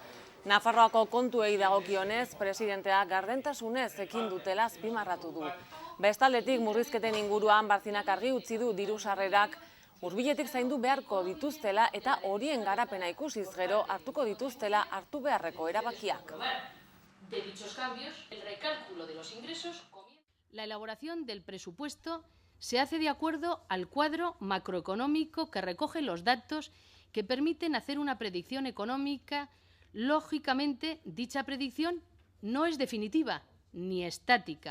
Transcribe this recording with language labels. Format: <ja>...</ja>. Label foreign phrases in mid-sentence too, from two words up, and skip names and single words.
<eu>Nafarroako kontuei dagokionez, presidentea gardentasunez ekin dutela azpimarratu du. Bestaldetik murrizketen inguruan Barzinak argi utzi du diru sarrerak hurbiletik zaindu beharko dituztela eta horien garapena ikusiz gero hartuko dituztela hartu beharreko erabakiak.</eu> <es>La elaboración del presupuesto se hace de acuerdo al cuadro macroeconómico que recoge los datos que permiten hacer una predicción económica. Lógicamente, dicha predicción no es definitiva ni estática.</es>